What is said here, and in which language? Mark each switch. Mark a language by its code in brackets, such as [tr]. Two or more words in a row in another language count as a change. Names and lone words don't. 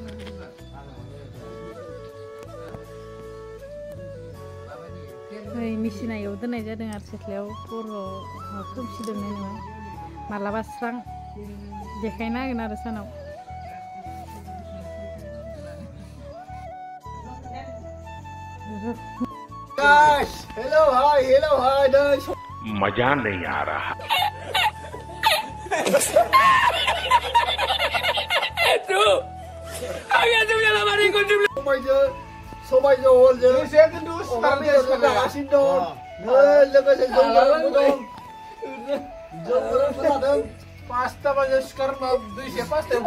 [brx] नै मेसिना एव दोननाय जादों आरो सिथ्लायाव खर' खोमसि दोननाय नङा मालाबा स्रां देखायनो हागोन आरो सानाव [en] hello hi [hi] मजा नहीं आ रहा [brx] सबायजों हलजों अमा बेदरजों जागासिनो दं लोगोसे जौबो दं जौबो खोनादों 5टा बाजि सिखारना 2:05